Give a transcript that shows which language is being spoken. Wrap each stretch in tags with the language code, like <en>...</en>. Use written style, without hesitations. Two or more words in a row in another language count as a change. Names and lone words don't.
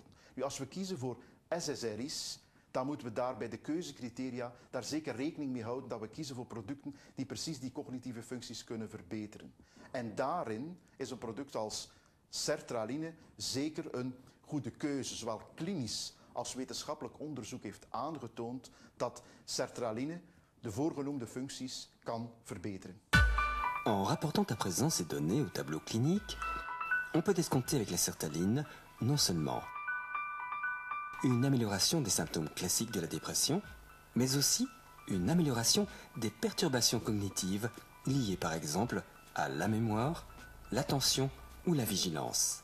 <nl>Nu, als we kiezen voor SSRI's, dan moeten we daar bij de keuzecriteria daar zeker rekening mee houden dat we kiezen voor producten die precies die cognitieve functies kunnen verbeteren. En daarin is een product als sertraline zeker een goede keuze. Zowel klinisch als wetenschappelijk onderzoek heeft aangetoond dat sertraline de voorgenoemde functies kan verbeteren.</nl> <fr>En rapportant à présent ces données au tableau clinique, on peut escompter avec la sertraline non seulement une amélioration des symptômes classiques de la dépression, mais aussi une amélioration des perturbations cognitives liées par exemple à la mémoire, l'attention ou la vigilance.</fr>